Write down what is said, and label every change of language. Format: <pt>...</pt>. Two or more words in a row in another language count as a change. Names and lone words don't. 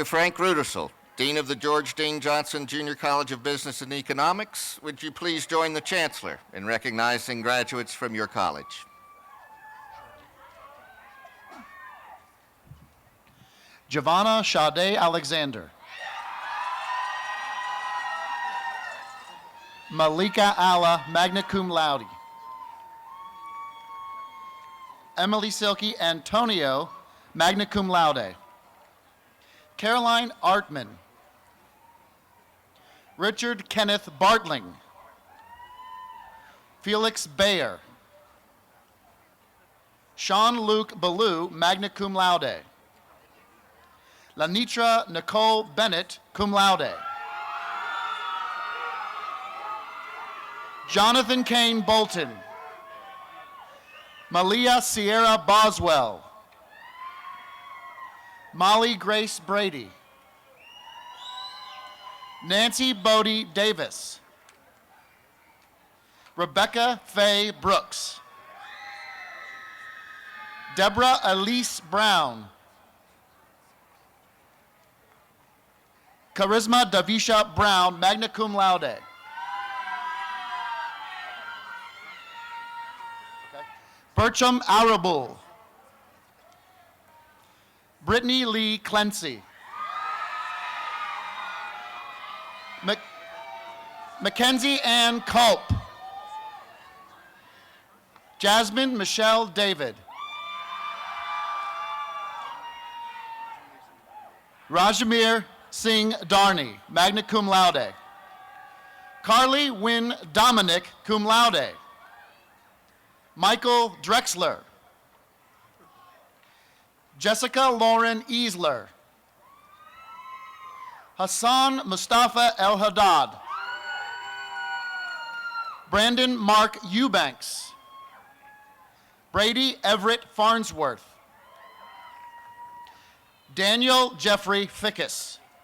<en>Frank Rudersel, Dean of the George Dean Johnson Junior College of Business and Economics, would you please join the Chancellor in recognizing graduates from your college? Giovanna Sade Alexander. Malika Allah,</en> <la>magna cum laude.</la> <en>Emily Silke Antonio,</en> <la>magna cum laude.</la> <en>Caroline Artman. Richard Kenneth Bartling. Felix Bayer. Sean Luke Ballou, magna cum laude. Lanitra Nicole Bennett,</en> <la>cum laude.</la> <en>Jonathan Kane Bolton. Malia Sierra Boswell. Molly Grace Brady. Nancy Bodie Davis. Rebecca Faye Brooks. Deborah Elise Brown. Charisma Davisha Brown,</en> <la>magna cum laude. Okay.</la> <en>Bertram Arabul. Brittany Lee Clancy. Mackenzie Ann Culp. Jasmine Michelle David. Rajamir Singh Darni,</en> <la>magna cum laude.</la> <en>Carly Wynn Dominic,</en> <la>cum laude.</la> <en>Michael Drexler. Jessica Lauren Easler. Hassan Mustafa El Haddad. Brandon Mark Eubanks. Brady Everett Farnsworth. Daniel Jeffrey Fickus.</en>